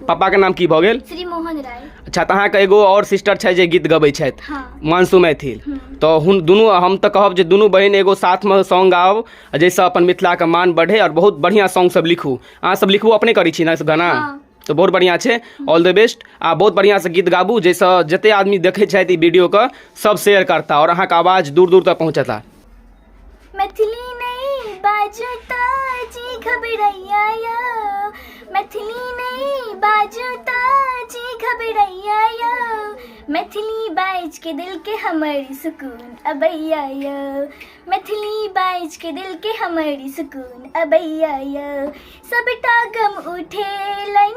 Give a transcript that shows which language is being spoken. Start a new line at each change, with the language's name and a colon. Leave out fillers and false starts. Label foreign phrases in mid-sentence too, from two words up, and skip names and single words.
Maithili: पापा के नाम की भऽ गेल? श्री मोहन राय। अच्छा, तऽ अहाँके एगो और सिस्टर छै जे गीत गबै छथि, हाँ। मानसू मैथिल, तऽ हुन दुनू हम तऽ कहब जे दुनू बहिन एगो साथमे सॉन्ग गाओ जाहिसँ अपन मिथिलाके मान बढ़े और बहुत बढ़िआँ सॉन्ग सब लिखू। अहाँ सब लिखबो अपने करै छी ने गाना? हाँ। तो बहुत बढ़िया छै,
English: All the best.
Maithili: आ बहुत बढ़िया से गीत गाबू जाहिसँ जते आदमी देखै छथि ई वीडियोके सब शेयर करता और अहाँके आवाज़ दूर दूर तक पहुँचता। मैथिली नहीं बाजुता जी घबरैया यो, मैथिली नहीं बाजुता जी घबरैया यो, मैथिली बाज के दिल के हमारी सुकून अबैया यो, मैथिली बाज के दिल के हमारी सुकून अबैया यो, सबटा गम उठे लाइन